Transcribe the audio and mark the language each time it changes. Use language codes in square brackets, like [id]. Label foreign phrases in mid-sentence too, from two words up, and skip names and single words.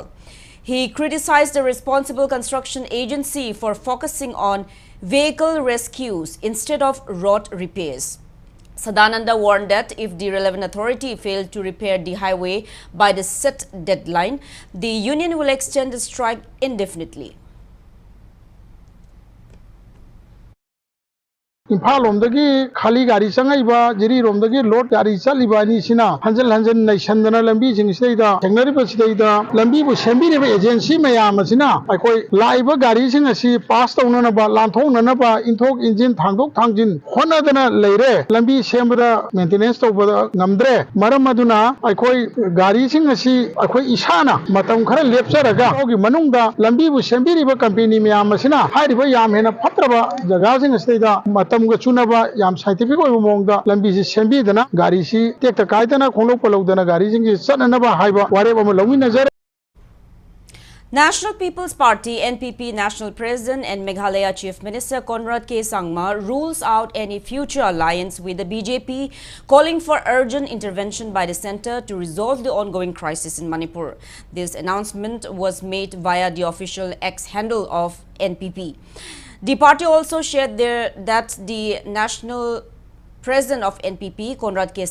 [en] He criticized the responsible construction agency for focusing on vehicle rescues instead of road repairs. Sadananda warned that if the relevant authority failed to repair the highway by the set deadline, the union will extend the strike indefinitely. [mni] Imphal lomdagi khali gari changaiba jiri lomdagi load gari chaliba ni sina hanjal naisandana lambi jingsidaida thengnariba sidaida lambi bu sembiriba agency mayam asina aikoi laiba gari sing asi pass tawnana ba lanthonana ba inthok engine thangdok thangjin honadana leire lambi sembada maintenance tawbada ngamdre maram aduna aikoi gari sing asi aikoi isana matam khara lepcharaga ogi manungda lambi bu sembiriba company mayam asina hairiba yam hena phatraba jaga sing asidaida matam Chunaba yam scientific monga lambi sembi dana gari si tekta kaitana khonok palodana gari singi sananaba haiba wareba malawi nazar. [en] National People's Party NPP National President and Meghalaya Chief Minister Conrad K. Sangma rules out any future alliance with the BJP, calling for urgent intervention by the centre to resolve the ongoing crisis in Manipur. This announcement was made via the official X handle of NPP. The party also shared that the national president of NPP, Conrad K.